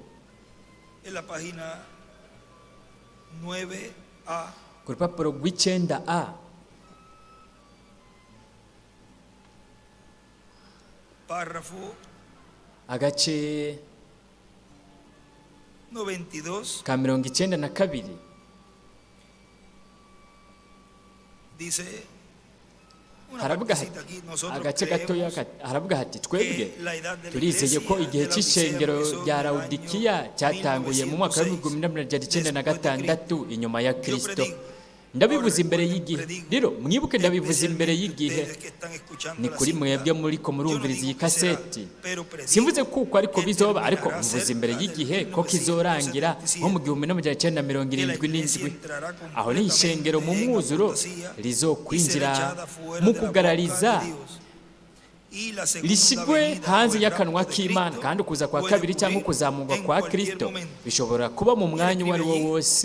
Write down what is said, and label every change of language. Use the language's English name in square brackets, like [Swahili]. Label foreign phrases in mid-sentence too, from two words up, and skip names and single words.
[Spanish] en la página 9a, [Rundi] ku rupapuro rw'9a, [Spanish] párrafo [Rundi] agace [Spanish] 92, [Rundi] ka 92, [Spanish] dice una [Rundi] haravuga [Spanish] partecita aquí, nosotros [Rundi] agace gatoya [Spanish] creemos [Rundi] haravuga hati twebwe [Spanish] que la edad de la [Rundi] turizeye ko [Spanish] iglesia [Rundi] igihe [Spanish] de la [Rundi] cy'ishengero [Spanish] Odisea empezó [Rundi] rya [Spanish] en el [Rundi] Laodikiya [Spanish] año [Rundi] cyatanguye mu mwaka [Spanish] 1906, [Rundi] w'1906 inyuma ya Kristo. [Spanish] predigo. [Rundi] Ndabivuze imbere y'igihe, rero mwibuke ndabivuze imbere y'igihe. Ni kuri mwebwe muriko murumviriza iyi kaseti, simvuze kuko ariko bizoba, ariko mvuze imbere y'igihe ko kizorangira nko mu 1977, aho ni ishengero mu mwuzuro rizokwinjira mu kugarariza rishyirwe hanze y'akanwa k'Imana, kandi ukuza kwa kabiri cyangwa kuzamurwa kwa Kristo bishobora kuba mu mwanya uwo ari wo wose.